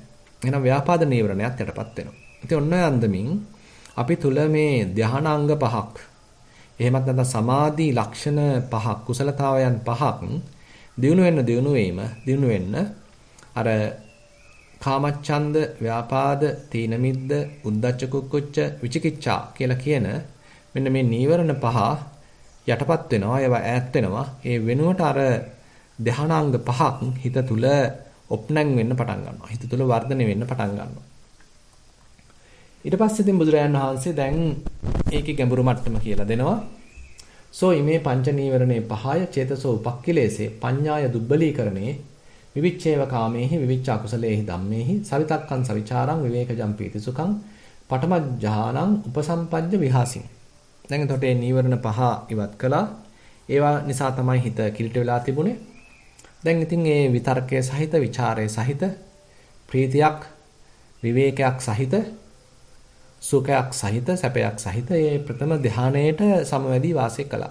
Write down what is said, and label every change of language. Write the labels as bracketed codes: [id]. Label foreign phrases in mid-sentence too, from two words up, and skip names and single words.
[si] එහෙනම් ව්‍යාපාද නීවරණයත් යටපත් වෙනවා. ඉතින් ඔන්න ඔය අන්දමින් අපි තුල මේ ධානාංග පහක්, එහෙමත් නැත්නම් සමාධි ලක්ෂණ පහක්, කුසලතාවයන් පහක් දිනු වෙන්න අර කාමච්ඡන්ද, ව්‍යාපාද, තීන මිද්ද, උද්ධච්ච කුක්කුච්ච, විචිකිච්ඡා කියලා කියන මෙන්න මේ නීවරණ පහ යටපත් වෙනවා, ඒවා ඈත් වෙනවා. ඒ වෙනුවට අර ධානාංග පහක් හිත තුල ඔප්නං වෙන්න පටන් ගන්නවා. හිත තුල වර්ධනය වෙන්න පටන් ගන්නවා. ඊට පස්සේ ඉතින් බුදුරජාණන් වහන්සේ දැන් ඒකේ ගැඹුරු මට්ටම කියලා දෙනවා. [pi] සෝ ඉමේ පංච නීවරණේ පහය චේතසෝ උපක්ඛිලේසේ පඤ්ඤාය දුබ්බලීකරණේ විවිච්ඡේව කාමේහි විවිච්ඡ අකුසලේහි ධම්මේහි සවිතක්කං සවිචාරං විවේකජම් පීතිසුඛං පඨමඥානං උපසම්පජ්ජ විහාසින්. [si] දැන් එතකොට මේ නීවරණ පහ ඉවත් කළා. ඒවා නිසා තමයි හිත කිලිට වෙලා තිබුණේ. දැන් ඉතින් මේ විතර්කයේ සහිත, ਵਿਚාරයේ සහිත, ප්‍රීතියක්, විවේකයක් සහිත, සුඛයක් සහිත, සැපයක් සහිත මේ ප්‍රථම ධානයේට සමවැදී වාසය කළා.